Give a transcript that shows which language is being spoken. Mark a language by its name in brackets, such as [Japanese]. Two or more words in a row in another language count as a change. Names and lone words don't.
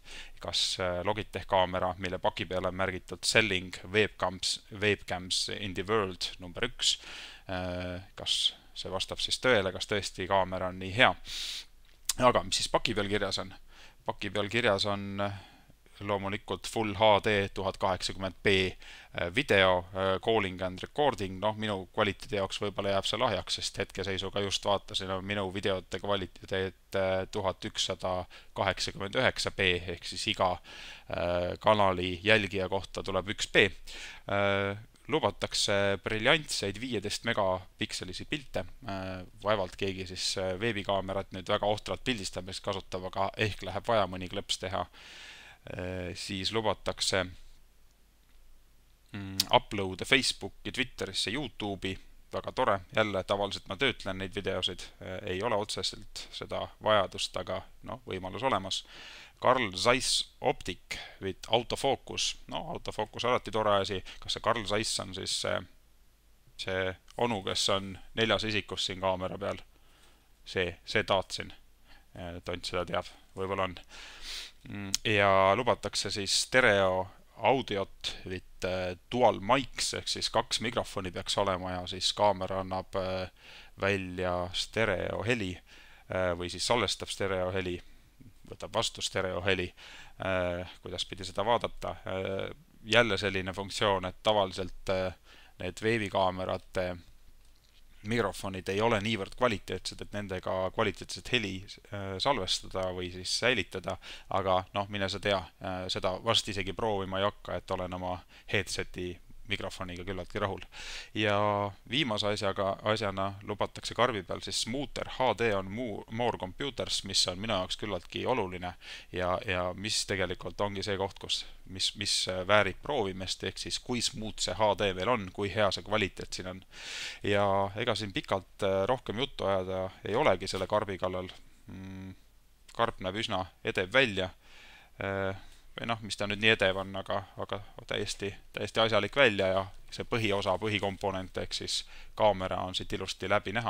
[Estonian] Kas Logitech kaamera, mille paki peal on märgitud [English] Selling Webcams in the World number 1, [Estonian] kas see vastab siis tõele, kas tõesti kaamera on nii hea. Aga mis siis paki peal kirjas on? Paki peal kirjas on loomulikult Full HD 1080p [English] video, calling and recording. [Estonian] Minu kvaliteedi jaoks võib-olla jääb see lahjaks, sest hetkeseisuga just vaatasin minu videote kvaliteet 1189p, ehk siis iga kanali jälgija kohta tuleb 1p. Lubatakse briljantseid 15 megapikselisi pilte. Vaevalt keegi siis veebikaamerat nüüd väga ohtralt pildistamiseks kasutab, aga ehk läheb vaja mõni klõps teha. Siis lubatakse upload Facebooki, Twitterisse, YouTube'i. Väga tore. Jälle tavaliselt ma töötlen neid videosid. Ei ole otseselt seda vajadust, aga võimalus olemas. [English] Carl Zeiss Optic with autofocus. [Estonian] Autofocus alati tore asi. Kas see Carl Zeiss on siis see onu, kes on 4. isikus siin kaamera peal? See taatsin. Tont seda teab. Võib-olla on. Ja lubatakse siis stereo audiot [English] with dual mics, [Estonian] ehk siis 2 mikrofoni peaks olema ja siis kaamera annab välja stereo heli või siis salvestab stereo heli, võtab vastu stereo heli, kuidas pidi seda vaadata. Jälle selline funktsioon, et tavaliselt need veebikaamerate mikrofonid ei ole niivõrd kvaliteetsed, et nendega kvaliteetset heli salvestada või siis säilitada, aga mine sa tea, seda vast isegi proovima ei hakka, et olen oma headseti mikrofoniga küllaltki rahul. Ja viimase asjana lubatakse karbi peal siis [English] Smoother HD on more computers, [Estonian] mis on minu jaoks küllaltki oluline ja mis tegelikult ongi see koht, mis väärib proovimist, ehk siis kui smooth see HD veel on, kui hea see kvaliteet siin on. Ja ega siin pikalt rohkem juttu ajada ei olegi selle karbi kallal. Karb näeb üsna edev välja. Või mis ta nüüd nii edev on, aga täiesti asjalik välja ja see põhiosa, põhikomponent, ehk siis kaamera on siit ilusti läbi näha.